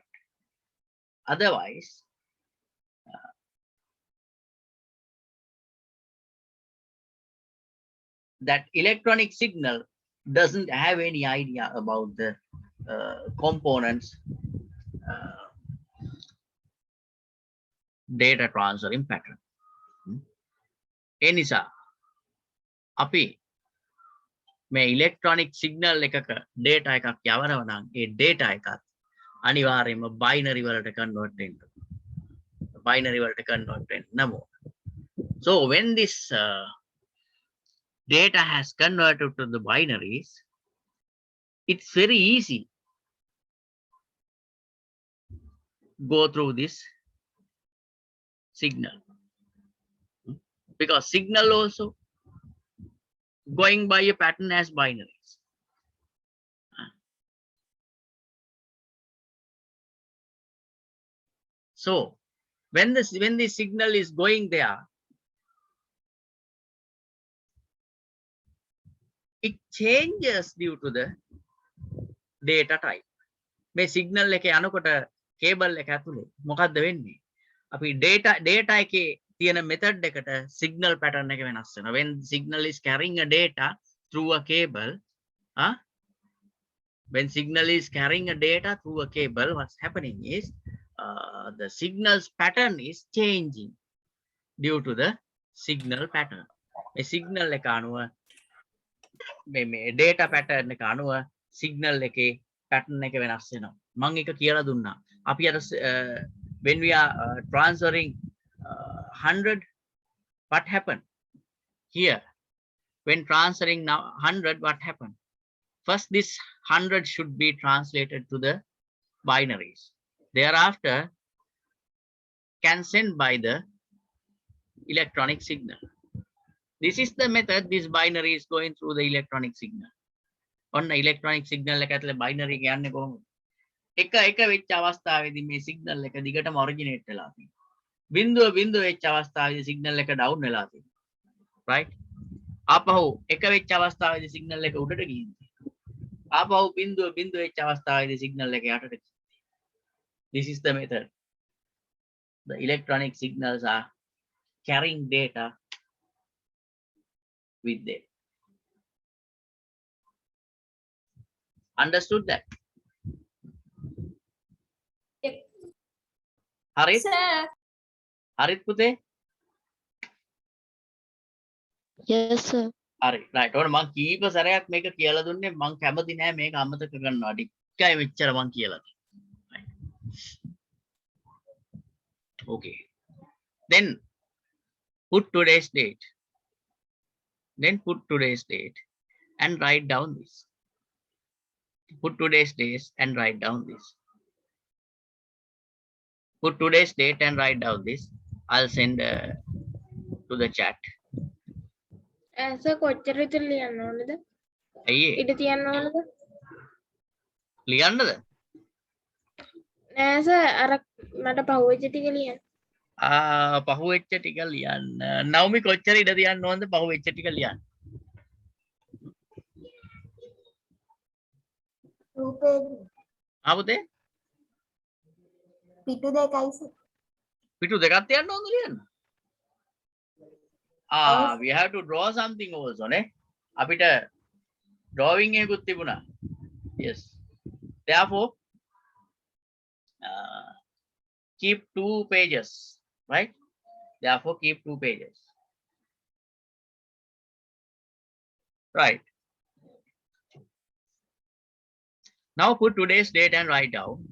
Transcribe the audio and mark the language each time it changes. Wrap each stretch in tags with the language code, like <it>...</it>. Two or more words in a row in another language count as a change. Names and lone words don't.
<en>Otherwise, that electronic signal doesn't have any idea about the components data transferring pattern.</en> <si>ඒ නිසා අපි මේ</si> <en>electronic signal</en> <si>එකක data එකක් යවනවා නම් ඒ data එකත් අනිවාර්යයෙන්ම binary වලට convert වෙන්න. Binary වලට convert වෙන්න ඕන.</si> <en>So when this data has converted to the binaries, it's very easy go through this signal, because signal also going by a pattern as binaries. So When the signal is going there, it changes due to the data type.</en> <si>මේ signal එක යනකොට cable එක ඇතුලේ මොකද්ද වෙන්නේ? අපි data එකේ තියෙන method එකට</si> <en>signal pattern</en> <si>එක වෙනස් වෙනවා.</si> <en>When signal is carrying a data through a cable, when signal is carrying a data through a cable, what's happening is the signal's pattern is changing due to the signal pattern.</en> <si>A signal එක අනුව මේ</si> <en>data pattern</en> <si>එක අනුව signal එකේ pattern එක වෙනස් වෙනවා. මම එක කියලා දුන්නා. අපි අර</si> <en>when we are transferring 100, what happened here? When transferring now 100, what happened? First, this 100 should be translated to the binaries. Thereafter, can send by the electronic signal. This is the method. This binary is going through the electronic signal. On the electronic signal</en> <si>එක ඇතුලේ binary එක යන්නේ කොහොමද? එක වෙච්ච අවස්ථාවේදී මේ signal එක දිගටම originate වෙලා තියෙනවා. බිඳුව වෙච්ච අවස්ථාවේදී signal එක down වෙලා තියෙනවා. Right? ආපහු එක වෙච්ච අවස්ථාවේදී signal එක උඩට ගිහින් තියෙනවා. ආපහු බිඳුව වෙච්ච අවස්ථාවේදී signal එක යටට ගිහින් තියෙනවා.</si> <en>This is the method. The electronic signals are carrying data with them. Understood that? Yep. Harit? Sir.</en> <si>Harit පුතේ?</si> <en>Yes, sir.</en> <si>හරි. right. ඔන්න මං කීප සැරයක් මේක කියලා දුන්නේ. මං කැමති නෑ මේක අමතක කරනවා. ටිකයි මෙච්චර මං කියලා තියෙන්නේ.</si> <en>Okay. Then put today's date. Then put today's date and write down this. Put today's date and write down this. Put today's date and write down this. I'll send to the chat.</en> <si>සර් කොච්චර විතර ලියන්න ඕනද? අයියේ ඉඩ තියන්න ඕනද? ලියන්නද? නෑ සර් අර මට පහුවෙච්ච ටික ලියන්න. පහුවෙච්ච ටික ලියන්න. නවමි කොච්චර ඉඩ තියන්න ඕනද පහුවෙච්ච ටික ලියන්න?</si> <en>2 page.</en> <si>පුතේ? පිටු දෙකයි සර්. පිටු දෙකක් තියන්න ඕනද ලියන්න?</si> <en>We have to draw something also නේ.</en> <si>අපිට drawing එකකුත් තිබුණා.</si> <en>Yes. Therefore, keep 2 pages, right? Therefore, keep 2 pages. Right. Now put today's date and write down.</en>